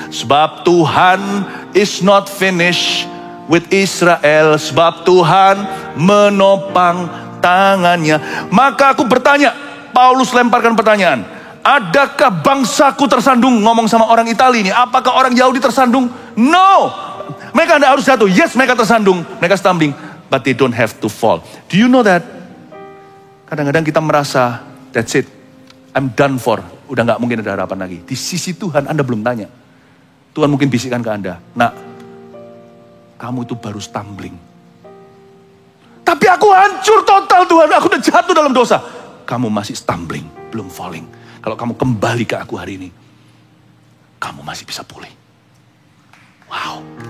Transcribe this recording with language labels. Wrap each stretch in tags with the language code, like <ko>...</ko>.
<id>Sebab Tuhan</id> <en>is not finished with Israel.</en> <id>Sebab Tuhan menopang tangannya. Maka aku bertanya, Paulus lemparkan pertanyaan, adakah bangsaku tersandung? Ngomong sama orang Italia ini, apakah orang Yahudi tersandung?</id> <en>No.</en> <id>Mereka tidak harus jatuh.</id> <en>Yes,</en> <id>mereka tersandung, mereka</id> <en>stumbling, but they don't have to fall. Do you know that?</en> <id>Kadang-kadang kita merasa,</id> <en>that's it, I'm done for.</en> <id>Udah gak mungkin ada harapan lagi. Di sisi Tuhan, Anda belum tanya. Tuhan mungkin bisikkan ke Anda, nak, kamu itu baru stumbling. Tapi aku hancur total Tuhan, aku udah jatuh dalam dosa. Kamu masih stumbling, belum falling. Kalau kamu kembali ke aku hari ini, kamu masih bisa pulih. Wow.</id>